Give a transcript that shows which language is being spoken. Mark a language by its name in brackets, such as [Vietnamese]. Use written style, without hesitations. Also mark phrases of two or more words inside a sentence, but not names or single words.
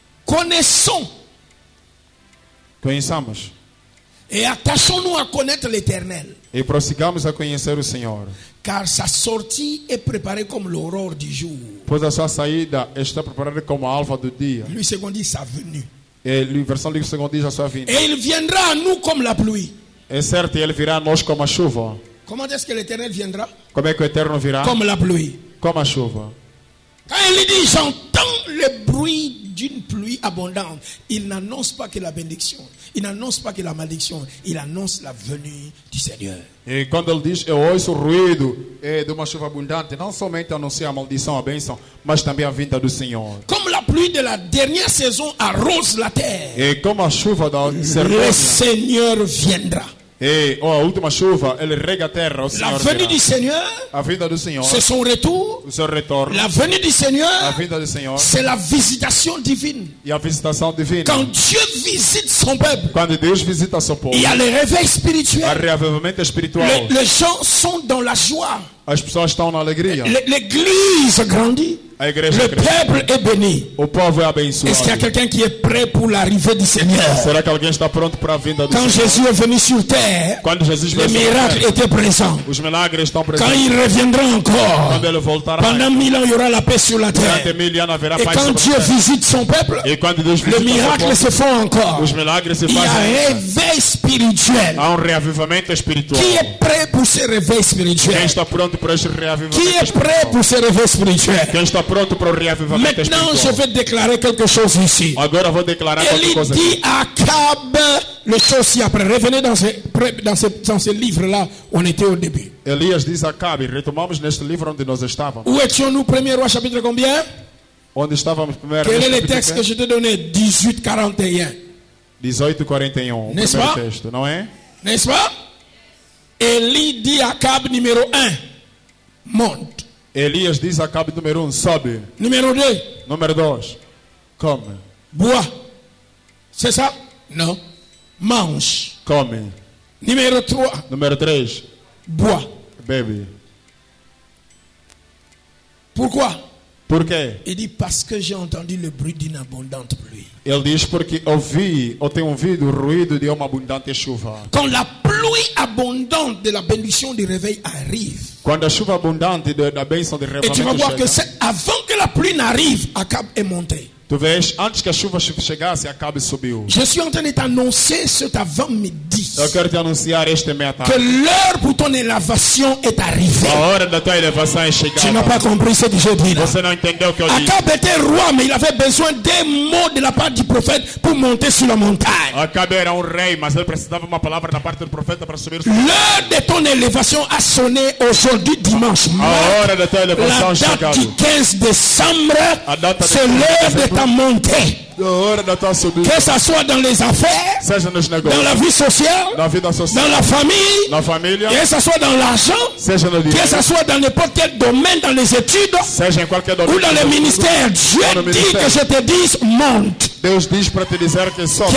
[French] Connaissons [Portuguese] Conheçamos [French] et attachons-nous à connaître l'Éternel. [Portuguese] e prossigamos a conhecer o Senhor. [French] Car sa sortie est préparée comme l'aurore du jour. [Portuguese] Pois a sua saída está preparada como a alva do dia. [French] Lui, second dit sa venue. [Portuguese] E a versão livre segundo diz a sua vinda. [French] Et il viendra à nous comme la pluie. [Portuguese] É certo, ele virá a nós como a chuva. [French] Comment est-ce que l'Éternel viendra? [Portuguese] Como é que o Eterno virá? [French] Comme la pluie. [Portuguese] Como a chuva. [French] Quand il dit j'entends le bruit d'une pluie abondante, il n'annonce pas que la bénédiction, il n'annonce pas que la malédiction, il annonce la venue du Seigneur. [Portuguese] E quando ele diz, eu ouço o ruído de uma chuva abundante, não somente anuncia a maldição, a bênção, mas também a vinda do Senhor. [French] Comme la pluie de la dernière saison arrose la terre, [Portuguese] E como a chuva da [French] le [Portuguese] serpente, [French] Seigneur viendra. [Portuguese] e a última chuva, ele rega a terra, o [French] La [Portuguese] Senhor [French] venue [Portuguese] virá. [French] du Seigneur, [Portuguese] A vinda do Senhor, [French] c'est son retour. [Portuguese] o seu retorno, [French] La venue du [Portuguese] a [French] Seigneur, [Portuguese] vinda do Senhor [French] c'est la visitation divine. [Portuguese] e a visitação divina. [French] Quand Dieu visite son peuple, [Portuguese] Quando Deus visita seu povo, [French] il y a le réveil [Portuguese] há [French] spirituel. [Portuguese] reavivamento espiritual. [French] Les gens sont dans la joie. [Portuguese] As pessoas estão na alegria. [French] L'église grandit. [Portuguese] A igreja [French] Le [Portuguese] cresce. [French] peuple est béni. [Portuguese] O povo é [French] Est-ce qu'il y a [Portuguese] abençoado. [French] quelqu'un qui est prêt pour l'arrivée du Seigneur? [Portuguese] Será que alguém está pronto para a vinda do [French] Quand [Portuguese] Senhor? [French] Jésus est venu sur terre, [Portuguese] Quando Jesus [French] les [Portuguese] veio sobre a [French] miracles [Portuguese] terra, [French] étaient présents. [Portuguese] os milagres estão [French] Quand [Portuguese] presentes. [French] il reviendra encore, [Portuguese] Quando ele voltará, [French] pendant 1000 ans, il y aura la paix sur la [Portuguese] durante [French] terre. [Portuguese] 1000 anos haverá [French] Et [Portuguese] paz [French] quand [Portuguese] sobre [French] Dieu [Portuguese] a terra. [French] visite son peuple, [Portuguese] E quando Deus [French] les [Portuguese] visita seu [French] miracles [Portuguese] povo, [French] se font encore. [Portuguese] os milagres se [French] Il y a un [Portuguese] fazem. [French] réveil spirituel. [Portuguese] Há reavivamento espiritual. [French] Qui est prêt pour ce réveil [Portuguese] Quem [French] spirituel? [Portuguese] está pronto para este reavivamento [French] Qui est prêt [Portuguese] espiritual? [French] pour ce réveil spirituel? [Portuguese] Quem está pronto para o reavivamento [French] Maintenant, je [Portuguese] espiritual? [French] vais déclarer quelque chose ici. [Portuguese] Agora vou declarar qualquer [French] Élie [Portuguese] coisa [French] dit [Portuguese] aqui. [French] à Akab le chose ci-après. Revenez dans ce livre-là où on était au début. [Portuguese] Elias diz a Acabe, retomamos neste livro onde nós estávamos. [French] Où étions-nous? 1er roi chapitre combien? [Portuguese] Onde estávamos primeiro? [French] Quel est [Portuguese] neste [French] le texte que [Portuguese] capítulo [French] je te donnais? 18:41. 18:41. N'est-ce [Portuguese] Primeiro [French] pas? [Portuguese] texto, não é? [French] N'est-ce pas? Élie dit à Akab numéro 1. Monte. [Portuguese] Elias diz a Acabe número 1, sobe. [French] Numéro 2. [Portuguese] Número 2, come. [French] Bois. C'est ça? Non. Mange. [Portuguese] Come. [French] Numéro 3. [Portuguese] Número 3, [French] Bois. [Portuguese] bebe. [French] Pourquoi? [Portuguese] Por quê? [French] Il dit parce que j'ai entendu le bruit d'une abondante pluie. [Portuguese] Ele diz porque tenho ouvido o ruído de uma abundante chuva. [French] Quand la pluie abondante de la bénédiction du réveil arrive, [Portuguese] Quando a chuva abundante da bênção de [French] et tu vas voir que [Portuguese] revivamento chega, [French] c'est avant que la pluie n'arrive, Akab est monté. [Portuguese] tu vês, antes que a chuva chegasse, Acabe subiu. [French] Je suis en train de t'annoncer cet avant-midi [Portuguese] Eu quero te anunciar este meta. [French] que l'heure pour ton élévation est arrivée. [Portuguese] A hora da tua elevação é [French] Tu n'as [Portuguese] chegada. [French] pas compris ce que je dis là. [Portuguese] Você não entendeu o que eu disse? [French] Akab était roi, mais il avait besoin des mots de la part du prophète pour monter sur la montagne. [Portuguese] Acabe era rei, mas ele precisava uma palavra da parte do profeta para subir. [French] L'heure de ton élévation a sonné aujourd'hui dimanche. [Portuguese] A hora da tua elevação [French] La [Portuguese] é [French] date [Portuguese] chegada. [French] du 15 décembre, [Portuguese] A data [French] c'est [Portuguese] de [French] l'heure de ta montée. [Portuguese] A hora da tua subida. [French] Que ça soit dans les affaires, [Portuguese] Seja nos [French] dans [Portuguese] negócios, [French] la vie sociale, [Portuguese] na vida social, [French] dans la famille, [Portuguese] na família, [French] que ça soit dans l'argent, [Portuguese] seja no [French] que [Portuguese] dinheiro, [French] ça soit dans n'importe quel domaine, dans les études [Portuguese] seja em qualquer [French] ou dans le ministère. Dieu Dans le dit ministère. que je te dise monte. [Portuguese] Deus diz para te dizer que sobe.